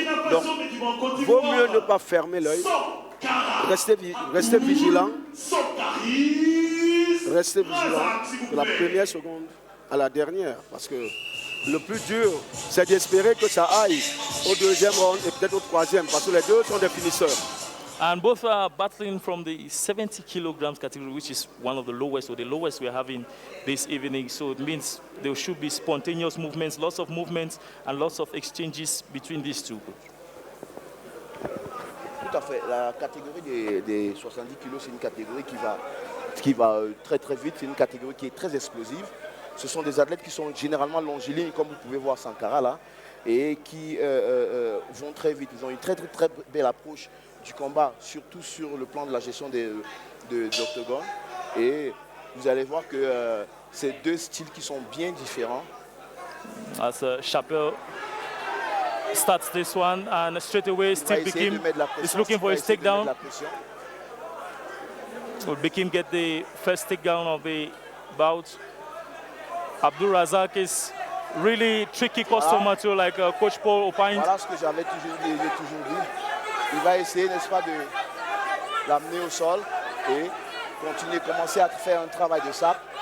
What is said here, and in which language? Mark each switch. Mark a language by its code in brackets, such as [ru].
[fr] Donc, vaut mieux ne pas fermer l'œil. Restez vigilant. Restez vigilant de la première seconde à la dernière. Parce que le plus dur, c'est d'espérer que ça aille au deuxième round et peut-être au troisième. Parce que les deux sont des finisseurs. [en] And both are battling from the 70 kilograms category, which is one of the lowest, or the lowest we're having this evening. So it means there should be spontaneous movements, lots of movements, and lots of exchanges between these two. [fr] Tout à fait. La catégorie des 70 kilos, c'est une catégorie qui va très très vite. C'est une catégorie qui est très explosive. Ce sont des athlètes qui sont généralement longilignes, comme vous pouvez voir Sankara là, et qui vont très vite. Ils ont une très très très belle approche du combat, surtout sur le plan de la gestion de l'octogone. Et vous allez voir que c'est deux styles qui sont bien différents. [en] As Chappelle starts this one, and straight away Steve Bikim is looking for his takedown. Will Bikim get the first takedown of the bout? Abdul Razak is really tricky customer to like Coach Paul opined. [fr] Voilà ce que j'avais toujours dit. Il va essayer, n'est-ce pas, de l'amener au sol et commencer à faire un travail de sac.